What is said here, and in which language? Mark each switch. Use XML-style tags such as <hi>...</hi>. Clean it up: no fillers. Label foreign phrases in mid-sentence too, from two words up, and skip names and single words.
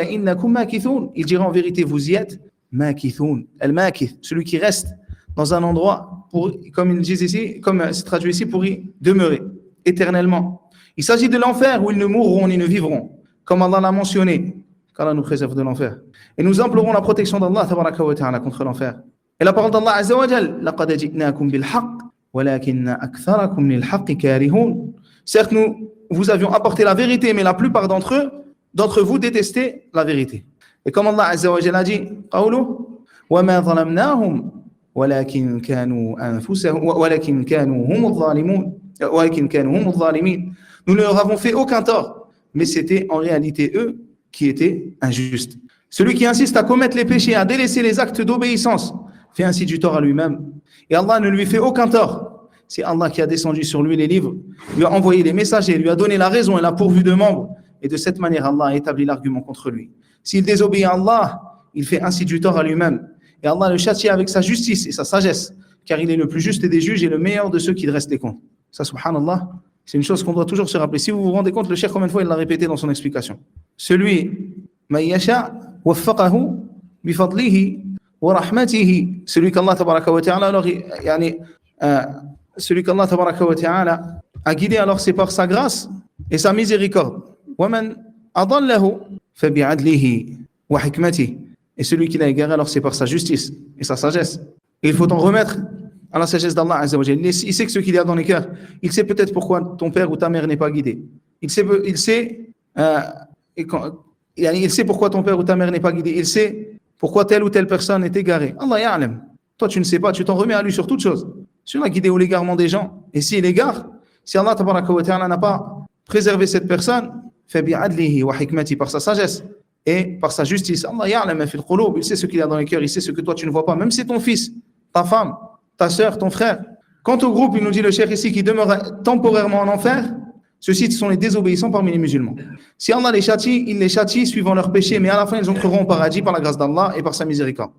<fr>Il dira en vérité, vous y êtes,</fr> <ar>ماكثون الماكث,</ar> <fr>celui qui reste dans un endroit, comme ils disent ici, comme c'est traduit ici, pour y demeurer éternellement. Il s'agit de l'enfer où ils ne mourront ni ne vivront, comme Allah l'a mentionné, qu'Allah nous préserve de l'enfer. Et nous implorons la protection d'Allah</fr> <ar>تبارك وتعالى</ar> <fr>contre l'enfer. Et la parole d'Allah</fr> <ar>عز وجل, لقد جئناكم بالحق ولكن أكثركم للحق كارهون.</ar> <fr>Certes, nous vous avions apporté la vérité, mais la plupart d'entre vous détestaient la vérité. Et comme Allah</fr> <ar>عز وجل</ar> <fr>a dit,</fr> <ar>قوله وما ظلمناهم ولكن كانوا أنفسهم ولكن كانوا هم الظالمون.</ar> <fr>Nous ne leur avons fait aucun tort, mais c'était en réalité eux qui étaient injustes. Celui qui insiste à commettre les péchés, à délaisser les actes d'obéissance, fait ainsi du tort à lui-même. Et Allah ne lui fait aucun tort. C'est Allah qui a descendu sur lui les livres, lui a envoyé les messagers, lui a donné la raison et l'a pourvu de membres. Et de cette manière, Allah a établi l'argument contre lui. S'il désobéit à Allah, il fait ainsi du tort à lui-même. Et Allah le châtie avec sa justice et sa sagesse, car il est le plus juste des juges et le meilleur de ceux qui dressent les comptes. Ça, subhanallah, c'est une chose qu'on doit toujours se rappeler. Si vous vous rendez compte, le cheikh, combien de fois il l'a répété dans son explication. Celui,</fr> <ar>من يشاء وفقه بفضله ورحمته.</ar> <fr>Celui qu'Allah</fr> <ar>تبارك وتعالى,</ar> <fr>alors, celui qu'Allah</fr> <ar>تبارك وتعالى</ar> <fr>a guidé, alors c'est par sa grâce et sa miséricorde.</fr> <ar>ومن أضله فبعدله وحكمته.</ar> <fr>Et celui qui l'a égaré, alors c'est par sa justice et sa sagesse. Et il faut en remettre à la sagesse d'Allah</fr> <ar>عز وجل.</ar> <fr>Il sait que ce qu'il y a dans les cœurs. Il sait peut-être pourquoi ton père ou ta mère n'est pas guidé. Il sait pourquoi ton père ou ta mère n'est pas guidé. Il sait pourquoi telle ou telle personne est égarée.</fr> <ar>الله يعلم.</ar> <fr>Toi, tu ne sais pas, tu t'en remets à lui sur toute chose. Sur la guidée ou l'égarement des gens. Et s'il égare, si Allah</fr> <ar>تبارك وتعالى</ar> <fr>n'a pas préservé cette personne,</fr> <ar>فبعدله وحكمة,</ar> <fr>par sa sagesse et par sa justice.</fr> <ar>الله يعلم ما في القلوب,</ar> <fr>il sait ce qu'il y a dans les cœurs, il sait ce que toi tu ne vois pas, même si c'est ton fils, ta femme, ta sœur, ton frère. Quant au groupe, il nous dit le cheikh ici, qui demeure temporairement en enfer, ceux-ci sont les désobéissants parmi les musulmans. Si Allah les châtie, il les châtie suivant leurs péchés, mais à la fin, ils entreront au paradis par la grâce d'Allah et par sa miséricorde.</fr>